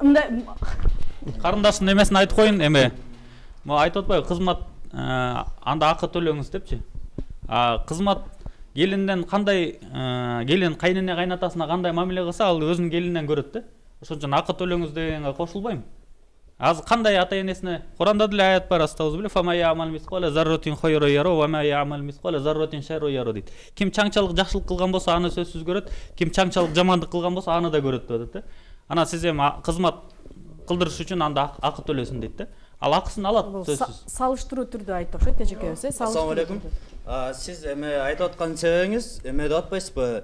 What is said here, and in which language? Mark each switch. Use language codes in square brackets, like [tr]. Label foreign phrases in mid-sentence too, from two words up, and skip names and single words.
[ky] Карындаштын эмесин айтып коюн, эми могу айтып атпайбы, кызмат анда акы төлөңүз депчи. Кызмат келинден кандай, келин кайнене кайнатасына кандай мамиле кылса, ал өзүнүн келининен көрөт да. Ошон үчүн акы төлөңүз дегенге кошулбайм. Азыр кандай ата-энесине Куранда деле аят бар, астабыз биле, [ar] فمن يعمل مثقال ذرة خيرا يره ومن يعمل مثقال ذرة شرا يره дейт. [ky] Ким чаңчалык жакшылык кылган болсо, аны сөзсүз көрөт, ким чаңчалык жамандык кылган болсо, аны да көрөт деп атат да. Анан сиз эми кызмат кылдырыш үчүн анда акы төлөсүн дейт да. Ал акысын алат сөзсүз. Салыштыруу түрдө айтып окшойт эжекебиз, [ar] السلام عليكم. [ky] Сиз эми айтып аткан себебиңиз эме деп атпайсызбы?